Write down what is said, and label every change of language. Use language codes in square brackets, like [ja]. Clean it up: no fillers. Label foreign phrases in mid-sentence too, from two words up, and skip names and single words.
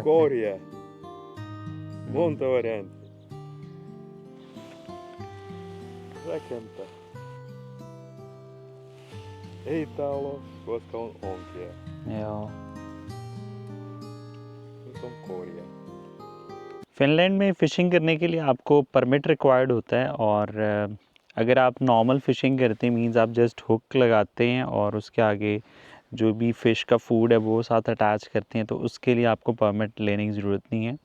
[fi] Korjaa. Monta varianttia. Rakentaa. Ei talo, koska on onkia. Joo। Nyt on korjaa. [hi] फिनलैंड में फ़िशिंग करने के लिए आपको [en] permit required [hi] होता है और अगर आप [en] normal fishing [hi] करते हैं मींस आप [en] just hook [hi] लगाते हैं और उसके आगे जो भी फ़िश का फूड है वो साथ अटैच करते हैं, तो उसके लिए आपको परमिट लेने की ज़रूरत नहीं है।